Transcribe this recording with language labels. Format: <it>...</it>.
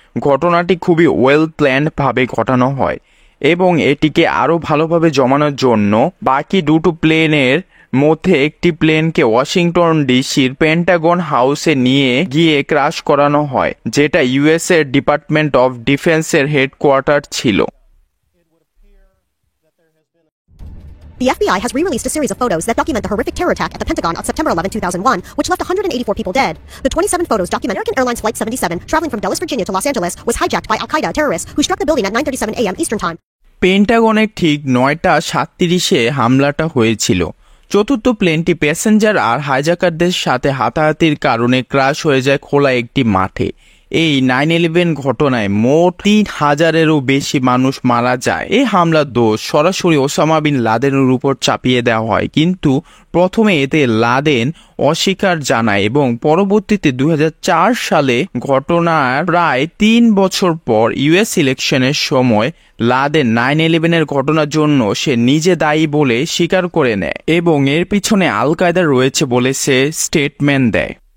<bn>ঘটনাটি খুবই well planned ভাবে ঘটানো হয় এবং এটিকে আরো ভালোভাবে জমানোর জন্য বাকি দুটো প্লেনের মধ্যে একটি প্লেনকে ওয়াশিংটন ডিসির পেন্টাগন হাউসে নিয়ে গিয়ে ক্রাশ করানো হয়, যেটা ইউএস এর ডিপার্টমেন্ট অফ ডিফেন্সের হেডকোয়ার্টার ছিল।</bn> <en>The FBI has re-released a series of photos that document the horrific terror attack at the Pentagon on September 11, 2001, which left 184 people dead. The 27 photos document American Airlines Flight 77, traveling from Dallas, Virginia to Los Angeles, was hijacked by al-Qaeda terrorists who struck the building at 9:37 a.m. Eastern Time.</en> <bn>পেন্টাগনে ঠিক 9:37-এ হামলাটা হয়েছিল। চতুর্থ প্লেনটি passenger আর হাইজ্যাকারদের সাথে হাতাহাতির কারণে crush হয়ে যায় খোলা একটি মাঠে। এই 9/11 ঘটনায় মোট 3,000-এরও বেশি মানুষ মারা যায়। এই হামলার দোষ সরাসরি ওসামা বিন লাদেনের উপর চাপিয়ে দেওয়া হয়, কিন্তু প্রথমে এতে লাদেন অস্বীকার জানায় এবং পরবর্তীতে 2004 সালে ঘটনার প্রায় 3 বছর পর ইউএস ইলেকশনের সময় লাদেন 9/11-এর ঘটনার জন্য সে নিজে দায়ী বলে স্বীকার করে নেয় এবং এর পিছনে আল কায়দা রয়েছে বলে সে স্টেটমেন্ট দেয়।</bn>